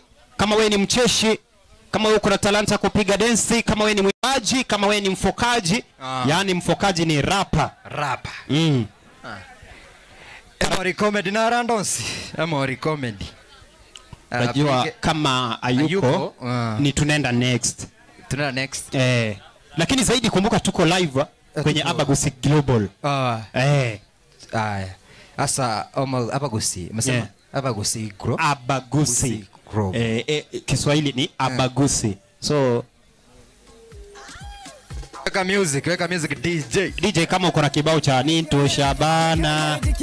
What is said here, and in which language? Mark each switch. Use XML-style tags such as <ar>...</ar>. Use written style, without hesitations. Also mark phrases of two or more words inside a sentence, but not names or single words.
<sw>Kama wewe ni mcheshi, kama wewe kuna talanta kupiga densi, kama wewe ni mwimbaji, kama wewe ni mfokaji, yani mfokaji ni rapper. Emory Comedy na Randonsi. Emory Comedy. Najua kama ayuko ni tunaenda next. Lakini zaidi kumbuka tuko live kwenye Abagusi Global. Asa Abagusi, umesema Abagusi Group. Abagusi Group. Kiswahili ni Abagusi. So weka music DJ kama uko na kibao cha Nito Shabana.</sw>